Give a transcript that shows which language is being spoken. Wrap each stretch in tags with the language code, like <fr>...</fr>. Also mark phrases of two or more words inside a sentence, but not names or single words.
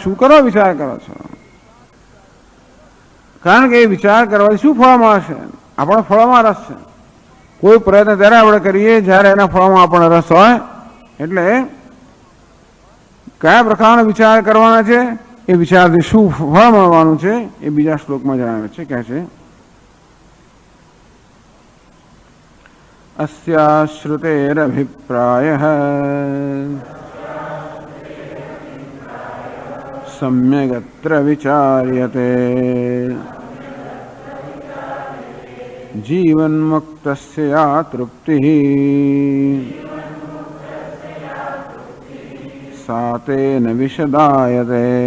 <gu>શું કરો વિચાર કરો છો? કારણ કે એ વિચાર કરવાથી શું ફળ મળશે? આપણો ફળમાં રસ છે. કોઈ પ્રયત્ન ત્યારે આપણે કરીએ જ્યારે એના ફળમાં આપણને રસ હોય. એટલે કયા પ્રકારનો વિચાર કરવાના છે, એ વિચારથી શું ફળ મળવાનું છે એ બીજા શ્લોકમાં જણાવે છે. કહે છે</gu> <sa>अस्या श्रुतेरभिप्रायः सम्यगत्र विचार्यते जीवन्मुक्तस्य या तृप्तिः सा तेन विशदायते.</sa>